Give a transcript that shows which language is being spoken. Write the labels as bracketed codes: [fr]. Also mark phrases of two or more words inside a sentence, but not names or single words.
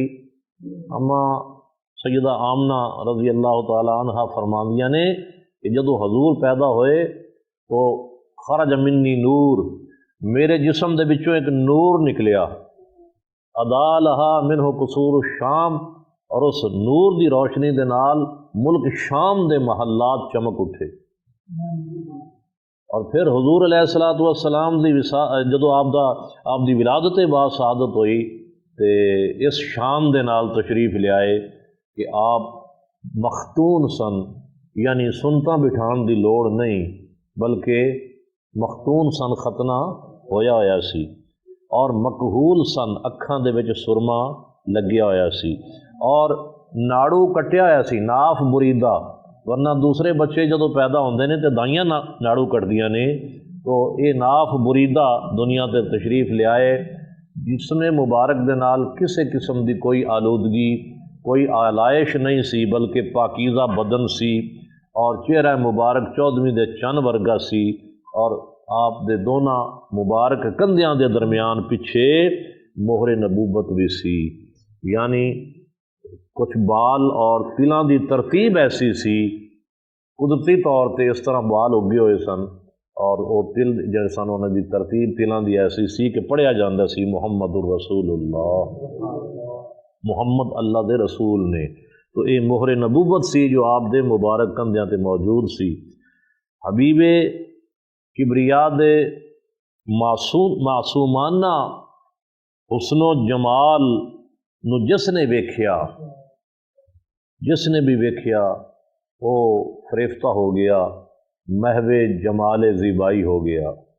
[pa] اما سیدہ آمنہ رضی اللہ تعالی عنہ فرماندیاں نے کہ جدو حضور پیدا ہوئے تو [ar] خرج منی نور، [pa] میرے جسم دے بچوں ایک نور نکلیا، [ar] ادا لہا منہ قصور الشام، [pa] اور اس نور دی روشنی دے نال ملک شام دے محلات چمک اٹھے۔ اور پھر حضور علیہ الصلوۃ والسلام دی جدو آپ دی ولادت باسعادت ہوئی تے اس شان دے نال تشریف لے آئے کہ آپ مختون سن، یعنی سنتا بٹھان دی لوڑ نہیں، بلکہ مختون سن، ختنہ ہویا سی، اور مکحول سن، اکھاں دے وچ سرما لگیا ہویا سی، اور ਨਾੜੂ ਕੱਟਿਆ ਹੋਇਆ ਸੀ, ਨਾਫ ਮੁਰੀਦਾ, ਵਰਨਾ ਦੂਸਰੇ ਬੱਚੇ ਜਦੋਂ ਪੈਦਾ ਹੁੰਦੇ ਨੇ ਤੇ ਦਾਈਆਂ ਨਾੜੂ ਕੱਟਦੀਆਂ ਨੇ। تو یہ ناف بریدہ دنیا تے تشریف لیائے جس نے مبارک دے نال کسے قسم دی کوئی آلودگی کوئی آلائش نہیں سی، بلکہ پاکیزہ بدن سی، اور چہرہ مبارک 14ویں دے چن ورگا سی، اور آپ دے دونوں مبارک کندھیاں دے درمیان پیچھے مہر نبوت بھی سی، یعنی کچھ بال اور تلاں دی ترتیب ایسی سی، قدرتی طور تے اس طرح بال اگے ہوئے سن، اور وہ تل جڑے سن انہاں دی ترتیب تلاں دی ایسی سی کہ پڑھیا جاندا سی [ar] محمد الرسول اللہ، [pa] محمد اللہ دے رسول نے۔ تو یہ مہر نبوت سی جو آپ دے مبارک کندھیاں تے موجود سی۔ حبیب کبریا دے معصومانہ حسن و جمال نو جس نے ویکھیا، جس نے بھی ویکھیا وہ فریفتہ ہو گیا، محو جمال زیبائی ہو گیا۔